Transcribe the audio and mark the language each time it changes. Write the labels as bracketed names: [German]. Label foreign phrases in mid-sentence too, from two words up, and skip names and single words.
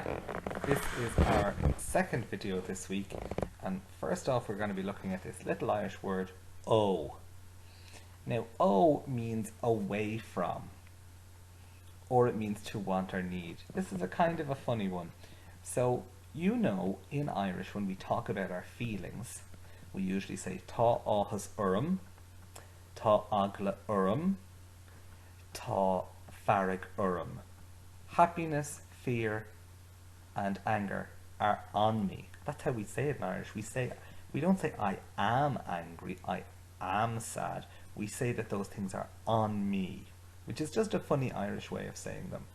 [English] This is our second video this week, and first off we're going to be looking at this little Irish word, O. Now, O means away from, or it means to want or need. This is a kind of a funny one. So, you know, in Irish when we talk about our feelings, we usually say [Irish] tá áthas orm, tá agla orm, tá farag orm. [English] Happiness, fear, and anger are on me. That's how we say it in Irish. We don't say I am angry, I am sad. We say that those things are on me, which is just a funny Irish way of saying them.